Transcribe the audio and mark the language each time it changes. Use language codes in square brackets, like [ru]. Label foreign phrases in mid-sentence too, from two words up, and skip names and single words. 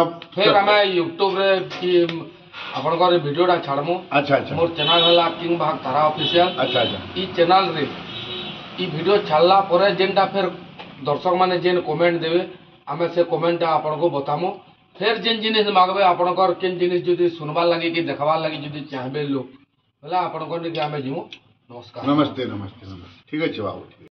[spv] फिर हमें यूट्यूब रे कि आपनकर वीडियोटा छाड़मु [hi] अच्छा अच्छा [spv] मोर चैनल हला किंग भाग तारा ऑफिशियल [hi] अच्छा अच्छा [spv] ई चैनल रे ई वीडियो छाड़ला परे जेनटा फिर दर्शक माने जेन कमेंट देवे आमे से कमेंट आपन को बतामु फिर जेन जिनिस मागबे आपनकर केन जिनिस जदी सुनबार लागि कि देखबार लागि जदी चाहबे लोग भला आपनकर के आमे जिमु नमस्कार [hi] नमस्ते नमस्ते नमस्ते ठीक है बाबू ठीक है।